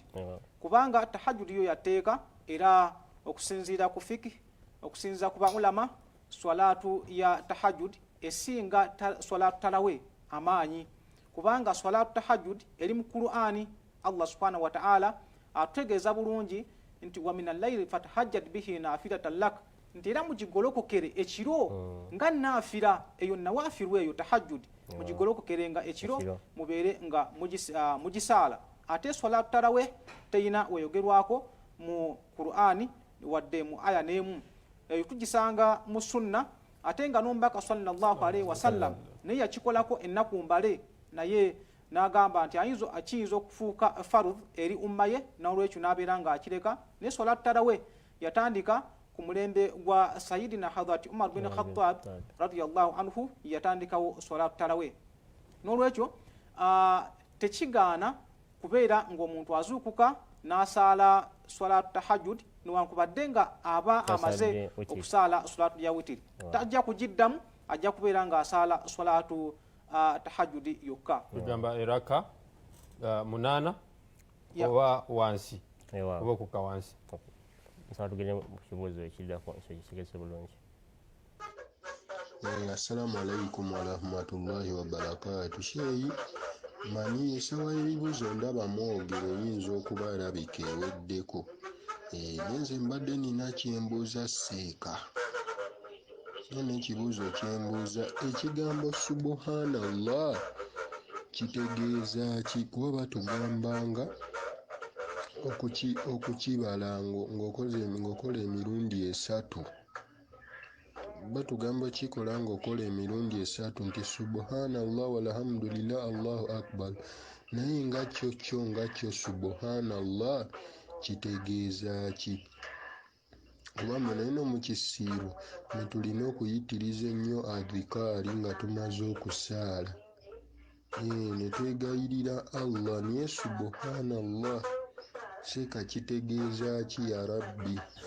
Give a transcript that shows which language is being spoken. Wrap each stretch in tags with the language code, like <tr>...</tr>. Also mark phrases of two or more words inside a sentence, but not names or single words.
<lg>kubanga tahajjudi yo yatteeka era okusinziira ku fikih okusinziira ku baulama swalatu ya tahajjud esinga swalatu talawe amaanyi, kubanga swalatu tahajjud eri mu Qur'ani Allah</lg> <ar>سبحانه وتعالى</ar> <lg>atutegeeza bulungi nti</lg> <ar>ومن الليل فتهجد به نافلة لك,</ar> <lg>nti era mugigolokokere ekiro nga naafira eyo nawaafiru eyo tahajjud mugigolokokere nga ekiro mubeere nga mugisaala. Ate swalatu talawe teyina weyogerwako mu Qur'ani wadde mu aya n'emu, eyo tugisanga mu sunna ate nga n'omubaka</lg> <ar>صلى الله عليه وسلم</ar> <lg>naye yakikolako ennaku mbale naye n'agamba nti akiyinza okufuuka farudh eri umma ye n'olwekyo n'abeera nga akireka. Naye swalatu tarawe yatandika ku mulembe gwa sayidina hadrat Umar bin Khattab</lg> <ar>رضي الله عنه,</ar> <lg>yatandikawo swalatu tarawe. N'olwekyo tekigaana kubeera ng'omuntu azuukuka n'asaala swalatu tahajjud newankubadde nga aba amaze okusaala swalatu ya witiri, tajja kugiddamu, ajja kubeera ng'asaala swalatu tahajjudi yokka. Tugamba eraka 8 oba wansi oba okukka wansi. Tugende mu kibuuzo ekiddako ekyo kisigese bulungi.</lg> <ar>السلام عليكم ورحمة الله وبركاته.</ar> <lg>Sheyi manyi esawa y'ebibuuzo ndaba mwogero oyinza okuba alabika eweddeko. Nenze mbadde nina kyembuuza seeka. N'ekibuuzo kyembuuza ekigambo subhanallah kitegeeza ki? Kuba batugambanga okukibala ng'okola emirundi 3. Batugamba kikola ng'okola emirundi 3 nti</lg> <ar>سبحان الله والحمد لله الله أكبر.</ar> <lg>Naye nga kyo subhanallah kitegeeza ki? Kubanga naye no mu kisiibo ne tulina okuyitiriza ennyo adhikaari nga tumaze okusaala. Ne twegayirira Allah, naye subhanallah seeka kitegeeza ki</lg> <ar>يا ربي?</ar>